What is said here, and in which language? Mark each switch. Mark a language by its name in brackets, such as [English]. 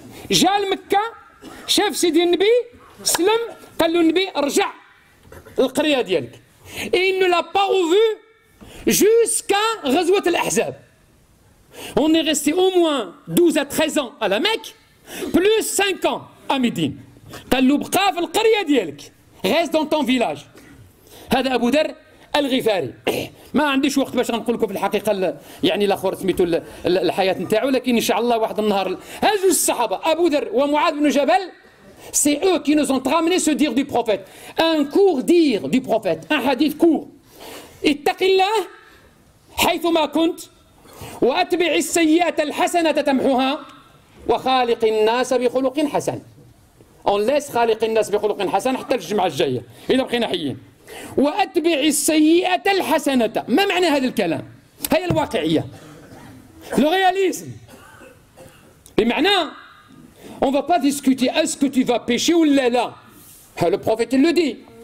[Arabic] جا لمكة، شاف سيدي النبي، سلم، قال له النبي رجع القرية ديالك. [French] Et il ne l'a pas revu jusqu'à غزوة الأحزاب. On est resté au moins 12 à 13 ans à la Mecque, plus 5 ans à Médine. [Arabic] قال له بقى في القرية ديالك. [French] Reste dans ton village. [Arabic] هذا أبو ذر الغفاري. ما عنديش وقت باش نقول لكم في الحقيقة يعني الآخر سميتو الحياة نتاعو، لكن إن شاء الله واحد النهار. هذا جوج الصحابة أبو ذر ومعاذ بن جبل. [French] C'est eux qui nous ont ramené ce dire du prophète. Un court dire du prophète. Un hadith court. [Arabic] اتق الله حيثما كنت وأتبع السيئة الحسنة تمحها وخالق الناس بخلق حسن. [French] On laisse [Arabic] خالق الناس بخلق حسن حتى الجمعة الجاية إذا بقينا حيين. وأتبع السيئة الحسنة. ما معنى هذا الكلام؟ هي الواقعية. [French] Le réalisme. [Arabic] بمعنى [French] on ne va pas discuter est-ce que tu vas pécher ou là. Le prophète il le dit.